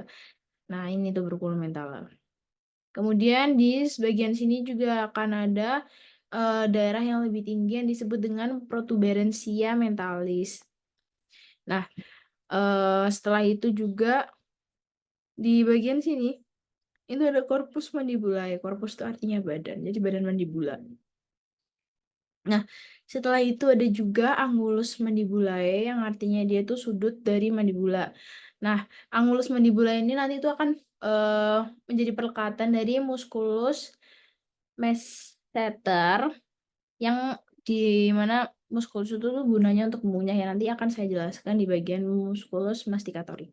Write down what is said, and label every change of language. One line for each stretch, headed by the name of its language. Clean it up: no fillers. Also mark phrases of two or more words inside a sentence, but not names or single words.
Indonesian: Nah, ini
Latin: tuberculum mentale.
Indonesian: Kemudian di sebagian sini juga akan ada daerah yang lebih tinggi yang disebut dengan
Latin: protuberansia mentalis.
Indonesian: Nah, setelah itu juga di bagian sini itu ada
Latin: corpus mandibulae.
Indonesian: Corpus itu artinya badan, jadi badan mandibula. Nah, setelah itu ada juga
Latin: angulus mandibulae
Indonesian: yang artinya dia itu sudut dari mandibula. Nah,
Latin: angulus mandibula
Indonesian: ini nanti itu akan menjadi perlekatan dari
Latin: musculus masseter
Indonesian: yang di mana musculus itu tuh gunanya untuk mengunyah ya, nanti akan saya jelaskan di bagian
Latin: musculus masticatori.